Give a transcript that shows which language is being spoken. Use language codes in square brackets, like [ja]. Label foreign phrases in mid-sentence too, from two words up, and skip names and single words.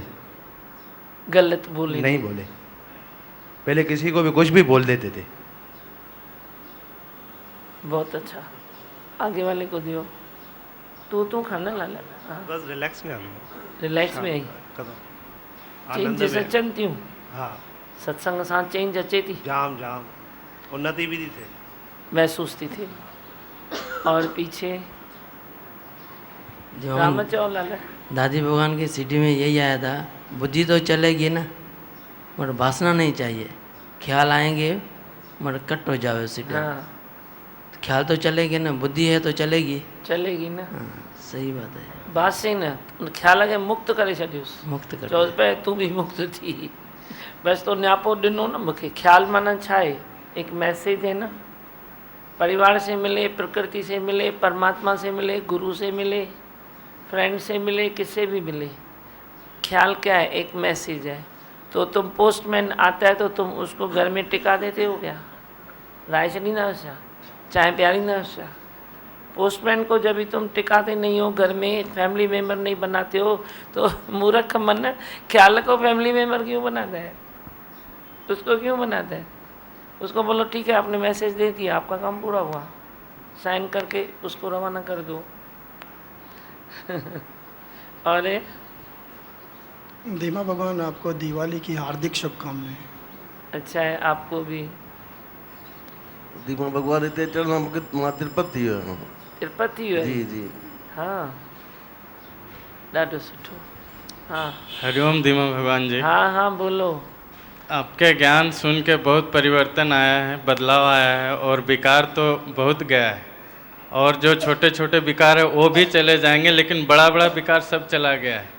[hi] गलत बोले नहीं बोले, पहले किसी को भी कुछ भी बोल देते थे। बहुत अच्छा। आगे वाले को दियो। तू खाना लाला। हाँ। बस रिलैक्स में आ रिलैक्स में आई। [sd] चेंज अचनि थियूं। [hi] हाँ, [sd] सत्संग सां चेंज अचे थी। जाम जाम उन्नति भी थी थे। महसूस थी थी। [hi] और पीछे [sd] जो राम चौ लाला। [hi] दादी भगवान की सीढ़ी में यही आया था, बुद्धि तो चलेगी ना, मगर वासना नहीं चाहिए। ख्याल आएंगे मगर कट हो जाओ सीढ़ी। हाँ ख्याल तो चलेगी ना, बुद्धि है तो चलेगी। चलेगी ना। हाँ, सही बात है। [sd] बात सही न, ख्याल खे मुक्त करे छॾियोसि। मुक्त कर चओ पे तूं बि मुक्त थी। बसि तो न्यापो ॾिनो न मूंखे। ख्याल माना छा आहे? [hi] एक मैसेज है ना, परिवार से मिले, प्रकृति से मिले, परमात्मा से मिले, गुरु से मिले, फ्रेंड से मिले, किससे भी मिले। ख्याल क्या है? एक मैसेज है। तो तुम पोस्टमैन आता है तो तुम उसको घर में टिका देते हो क्या? [sd] राय छॾींदा आहियो छा? चाय पियारींदा आहियो छा? [hi] पोस्टमैन को जब भी तुम टिकाते नहीं हो, घर में फैमिली मेम्बर नहीं बनाते हो, तो मूर्ख मन ख्याल को फैमिली मेम्बर क्यों बनाता है? उसको क्यों बनाता है? उसको बोलो ठीक है, आपने मैसेज दे दिया, आपका काम पूरा हुआ, साइन करके उसको रवाना कर दो। और धीमा भगवान, आपको दिवाली की हार्दिक शुभकामनाएं। अच्छा है, आपको भी। [sd] धीमा भगवान हिते अचण सां मूंखे मां तिरुपति थी वियो आहियां। तिरुपति थी वियो आहे? [hi] जी जी। [sd] हाँ, ॾाढो सुठो। हाँ [hi] हरिओम धीमा भगवान जी। हाँ हाँ बोलो। आपके ज्ञान सुन के बहुत परिवर्तन आया है, बदलाव आया है, और विकार तो बहुत गया है, और जो छोटे छोटे विकार है वो भी चले जाएंगे, लेकिन बड़ा बड़ा विकार सब चला गया है।